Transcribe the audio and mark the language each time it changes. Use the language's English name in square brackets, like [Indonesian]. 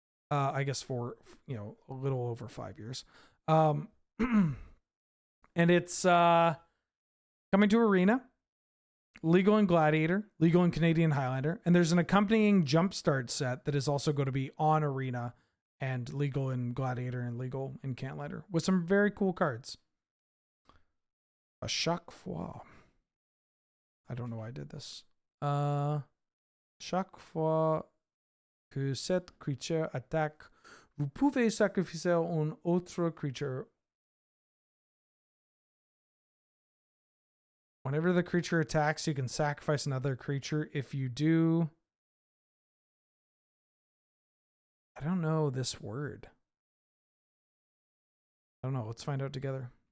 [English] I guess for, a little over 5 years. And it's coming to Arena, legal in Gladiator, legal in Canadian Highlander, and there's an accompanying Jumpstart set that is also going to be on Arena and legal in Gladiator and legal in Cantlighter with some very cool cards. [French] A Chaque Fois. [English] I don't know why I did this. [French] Chaque fois que cette creature attaque, vous pouvez sacrifier une autre creature. [English] Whenever the creature attacks, you can sacrifice another creature. If you do... I don't know this word. I don't know. Let's find out together.